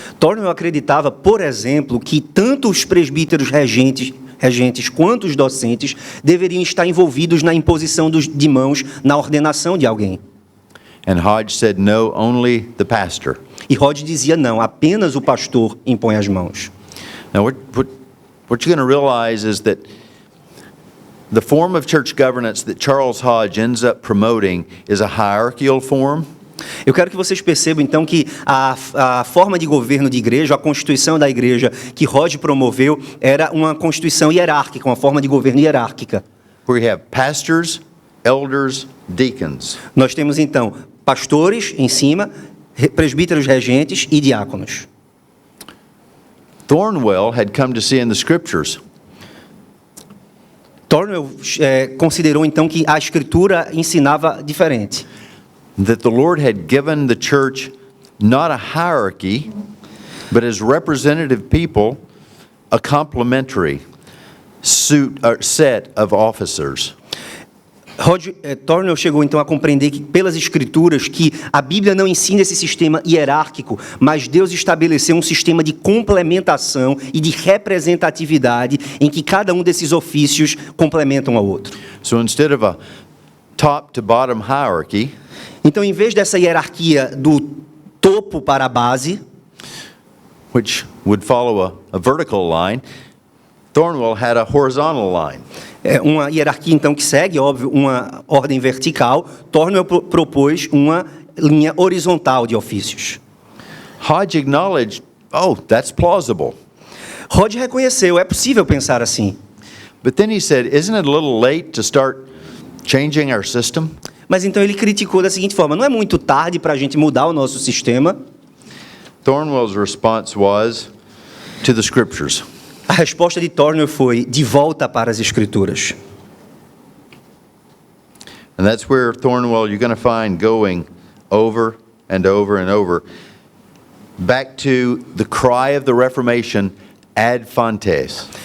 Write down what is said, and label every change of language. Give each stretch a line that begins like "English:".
Portuguese: Thornwell acreditava, por exemplo, que tanto os presbíteros regentes quanto os docentes deveriam estar envolvidos na imposição de mãos na ordenação de alguém.
English: And Hodge said, no, only the pastor.
Portuguese: E Hodge dizia: não, apenas o pastor impõe as mãos.
English: Now, what you're going to realize is that the form of church governance that Charles Hodge ends up promoting is a hierarchical form.
Portuguese: Eu quero que vocês percebam, então, que a forma de governo de igreja, a constituição da igreja que Hodge promoveu, era uma constituição hierárquica, uma forma de governo hierárquica.
English: Where you have pastors, elders, deacons.
Portuguese: Nós temos, então, pastores em cima, presbíteros regentes e diáconos.
English: Thornwell had come to see in the scriptures
Portuguese: Thornwell considerou, então, que a Escritura ensinava diferente.
English: that the Lord had given the church not a hierarchy, but as representative people, a complementary set of officers.
Portuguese: Hodge, Thornwell chegou então a compreender que, pelas Escrituras, que a Bíblia não ensina esse sistema hierárquico, mas Deus estabeleceu um sistema de complementação e de representatividade em que cada um desses ofícios complementam ao outro.
English: So instead of a top to bottom hierarchy,
Portuguese: então, em vez dessa hierarquia do topo para a base,
English: which would follow a vertical line, Thornwell had a horizontal line.
Portuguese: Uma hierarquia, então, que segue, óbvio, uma ordem vertical. Thornwell propôs uma linha horizontal de ofícios.
English: Hodge acknowledged, oh, that's plausible.
Portuguese: Hodge reconheceu, é possível pensar assim.
English: But then he said, isn't it a little late to start changing our system?
Portuguese: Mas então ele criticou da seguinte forma: não é muito tarde para a gente mudar o nosso sistema?
English: Thornwell's response was, to the scriptures.
Portuguese: A resposta de Thornwell foi: de volta para as Escrituras.
English: And that's where Thornwell you're going to find going over and over and over, back to the cry of the Reformation, ad fontes.